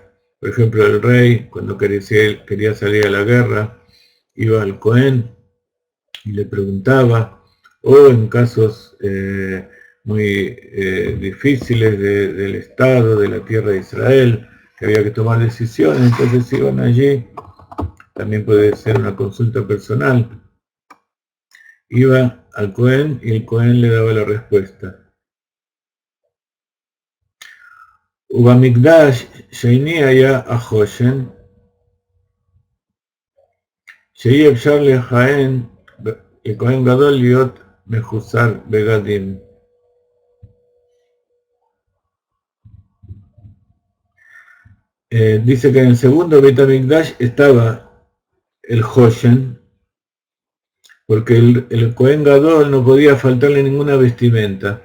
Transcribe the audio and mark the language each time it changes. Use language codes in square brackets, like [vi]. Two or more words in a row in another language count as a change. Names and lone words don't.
[es] Por ejemplo, el rey, cuando quería salir a la guerra, iba al Cohen y le preguntaba, o en casos muy difíciles del Estado, de la tierra de Israel, que había que tomar decisiones, entonces iban allí. También puede ser una consulta personal. Iba al Cohen y el Cohen le daba la respuesta. [he] ובמקדש שני היה החושן, שאי אפשר לכהן לכהן גדול להיות מחוסר בגדים. [es] Dice que en el segundo Beit HaMikdash estaba el Hoshen, porque el [he] כהן גדול [es] no podía faltarle ninguna vestimenta.